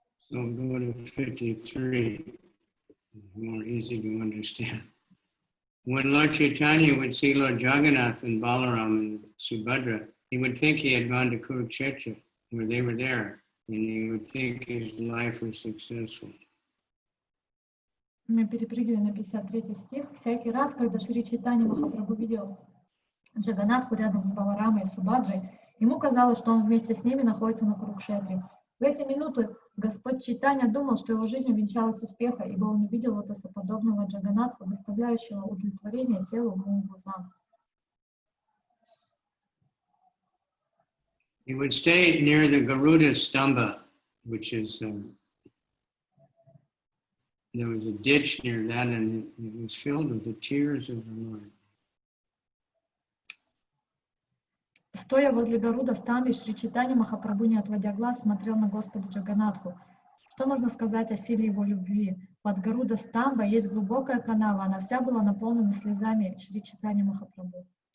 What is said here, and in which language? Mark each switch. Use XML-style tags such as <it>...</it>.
<en>So go to 53, more easy to understand. When Lord Chaitanya would see Lord Jagannath and Balaram and Subhadra, he would think he had gone to Kurukshetra, where they were there, and he would think his life was successful.</en> <ru>Мы перепрыгиваем на 53 стих. Всякий раз, когда Шри Чайтанья Махапрабху видел Джаганатху рядом с Баларамой и Субхадрой, ему казалось, что он вместе с ними находится на Курукшетре. В эти минуты Господь Чайтанья думал, что его жизнь увенчалась успехом, ибо он увидел лотосоподобного Джаганатху, доставляющего удовлетворение телу, уму и глазам.</ru> <en>He would stay near the Garuda Stamba, which is, there was a ditch near that, and it was filled with the tears of the Lord.</en> <ru>Стоя возле Гаруда Стамби, Шри Чайтанья Махапрабху, не отводя глаз, смотрел на Господа Джаганатху. Что можно сказать о силе его любви? Под Гаруда Стамба есть глубокая канава, она вся была наполнена слезами Шри Чайтаньи Махапрабху.</ru>